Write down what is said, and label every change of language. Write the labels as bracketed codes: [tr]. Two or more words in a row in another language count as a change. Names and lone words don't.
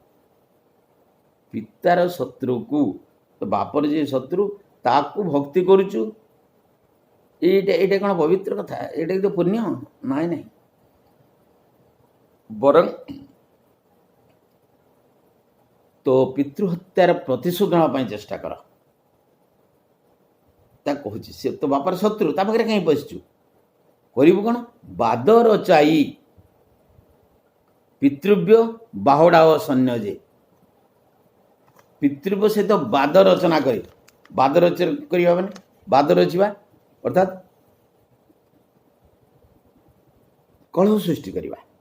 [or] ପିତାର ଶତ୍ରୁକୁ ବାପର ଯିଏ ଶତ୍ରୁ ତାକୁ ଭକ୍ତି କରୁଛୁ ଏଇଟା କ'ଣ ପବିତ୍ର କଥା ଏଇଟା ତ ପୁଣ୍ୟ ନାହିଁ ବରଂ ତୋ ପିତୃହତ୍ୟାର ପ୍ରତିଶୋଧ ନେବା ପାଇଁ ଚେଷ୍ଟା କର। ତା କହୁଛି ସେ ତ ବାପାର ଶତ୍ରୁ, ତା ପାଖରେ କାହିଁ ବସିଛୁ? କରିବୁ କ'ଣ? ବାଦ ରଚାଇ ପିତୃବ୍ୟ ବାହୁଡ଼ା ଓ ସୈନ୍ୟ ଯେ ପିତୃବ୍ୟ ସହିତ ବାଦ ରଚନା କରି, ବାଦ ରଚନା କରିବା ମାନେ ବାଦ ରଚିବା ଅର୍ଥାତ୍ କଳହ ସୃଷ୍ଟି କରିବା।